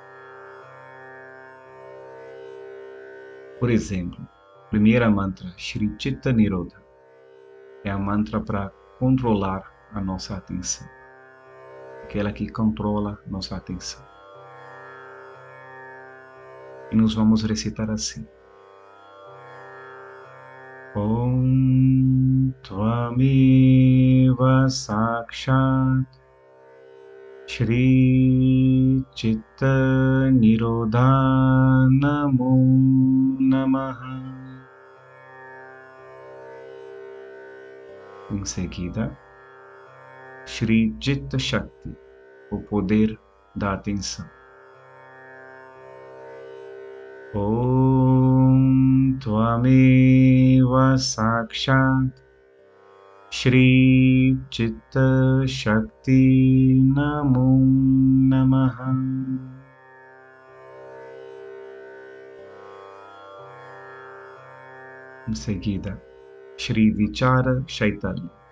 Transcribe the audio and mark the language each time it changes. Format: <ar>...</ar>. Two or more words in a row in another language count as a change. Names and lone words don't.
<pt>Por exemplo, primeira mantra, Shri Chitta Nirodha, é a mantra para controlar a nossa atenção, aquela que controla nossa atenção. E nós vamos recitar assim.</pt> <sa>Om Tvameva Sakshat Shri Chitta Nirodha Namo Namaha.</sa> <pt>Em seguida, Shri Chitta Shakti, o poder da atenção.</pt> <sa>Om Tvameva Sakshat Shri Chitta Shakti Namo Namaha.</sa> <pt>Em seguida, Shri Vichara Chaitanya.</pt>